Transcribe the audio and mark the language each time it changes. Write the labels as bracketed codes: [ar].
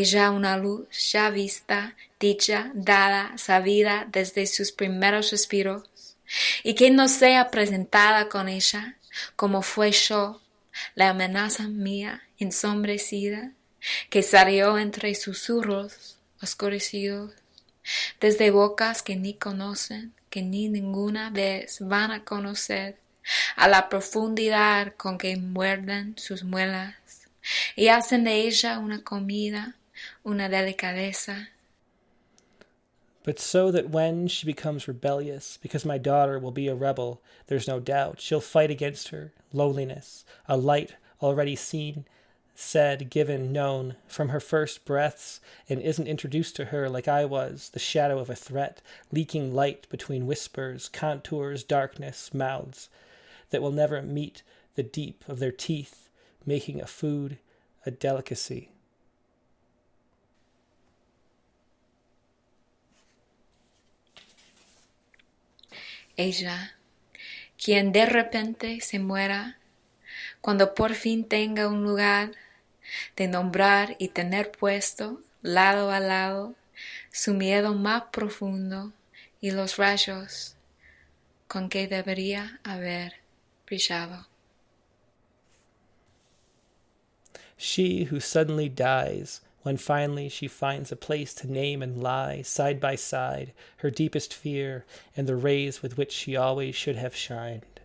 [es] una luz ya vista, dicha, dada, sabida desde sus primeros respiros, y que no sea presentada con ella, como fue yo, la amenaza mía ensombrecida, que salió entre susurros oscurecidos, desde bocas que ni conocen, que ni ninguna vez van a conocer, a la profundidad con que muerden sus muelas, y hacen de ella una comida, una delicadeza. [en] But so that when she becomes rebellious, because my daughter will be a rebel, there's no doubt she'll fight against her loneliness, a light already seen, said, given, known, from her first breaths, and isn't introduced to her like I was, the shadow of a threat, leaking light between whispers, contours, darkness, mouths, that will never meet the deep of their teeth, making a food a delicacy. [es] Ella, quien de repente se muera, cuando por fin tenga un lugar de nombrar y tener puesto, lado a lado, su miedo más profundo y los rayos con que debería haber brillado. [en] She who suddenly dies, when finally she finds a place to name and lie, side by side, her deepest fear, and the rays with which she always should have shined.